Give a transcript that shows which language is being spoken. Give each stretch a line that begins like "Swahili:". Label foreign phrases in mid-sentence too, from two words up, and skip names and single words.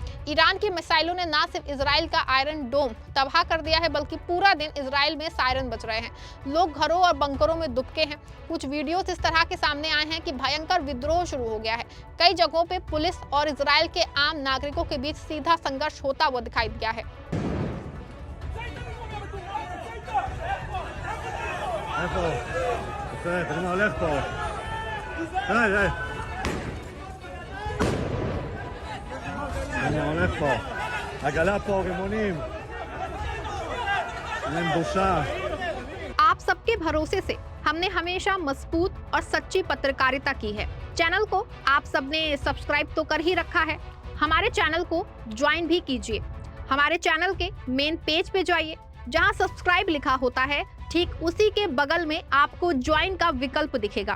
Hindi: ईरान की मिसाइलों ने न सिर्फ इजराइल का आयरन डोम तबाह कर दिया है, बल्कि पूरा दिन इजराइल में सायरन बज रहे हैं। लोग घरों और बंकरों में दुबके हैं। कुछ वीडियोस इस तरह के सामने आए हैं कि भयंकर विद्रोह शुरू हो गया है। कई जगहों पे पुलिस और इजराइल के आम नागरिकों के बीच सीधा संघर्ष होता हुआ दिखाई दिया है।
Hebrew: איפה? תראה מה הולך פה. תראה. מה הולך פה. עגלה פה, רימונים. אין בושה.
Hindi: आप सबके भरोसे से हमने हमेशा मजबूत और सच्ची पत्रकारिता की है। चैनल को आप सबने सब्सक्राइब तो कर ही रखा है। हमारे चैनल को ज्वाइन भी कीजिए। हमारे चैनल के
English: main page
Hindi: पे जाइए, जहां सब्सक्राइब लिखा होता है ठीक उसी के बगल में आपको ज्वाइन का विकल्प दिखेगा।